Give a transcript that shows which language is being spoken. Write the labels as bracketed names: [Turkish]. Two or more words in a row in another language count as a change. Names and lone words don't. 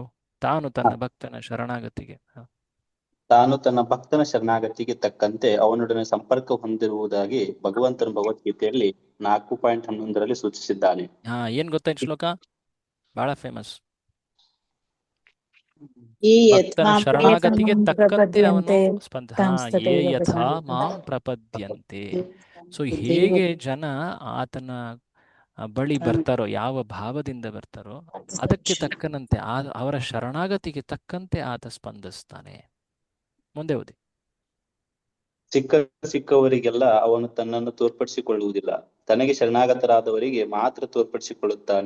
[Kannada] ತಾನು ತನ್ನ ಭಕ್ತನ ಶರಣಾಗತಿಗೆ ತಕ್ಕಂತೆ ಅವನೊಡನೆ ಸಂಪರ್ಕ ಹೊಂದಿರುವುದಾಗಿ ಭಗವಂತನ ಭಗವದ್ಗೀತೆಯಲ್ಲಿ 4.11 ಸೂಚಿಸಿದ್ದಾನೆ. ಏನ್ ಗೊತ್ತಾ ಶ್ಲೋಕ? ಬಹಳ ಫೇಮಸ್. ಭಕ್ತನ ಶರಣಾಗತಿಗೆ ತಕ್ಕಂತೆ ಅವನು [Sanskrit] ಯೇ ಯಥಾ ಮಾಂ ಪ್ರಪದ್ಯಂತೆ. [Kannada] ಸೊ ಹೇಗೆ ಜನ ಆತನ ಬಳಿ ಬರ್ತಾರೋ, ಯಾವ ಭಾವದಿಂದ ಬರ್ತಾರೋ ಅದಕ್ಕೆ ತಕ್ಕನಂತೆ ಅವರ ಶರಣಾಗತಿಗೆ ತಕ್ಕಂತೆ ಆತ ಸ್ಪಂದಿಸ್ತಾನೆ. ಮುಂದೆ ಓದಿ. ಸಿಕ್ಕವರಿಗೆಲ್ಲ ಅವನು ತನ್ನನ್ನು ತೋರ್ಪಡಿಸಿಕೊಳ್ಳುವುದಿಲ್ಲ, ತನಗೆ ಶರಣಾಗತರಾದವರಿಗೆ ಮಾತ್ರ ತೋರ್ಪಡಿಸಿಕೊಳ್ಳುತ್ತಾನೆ.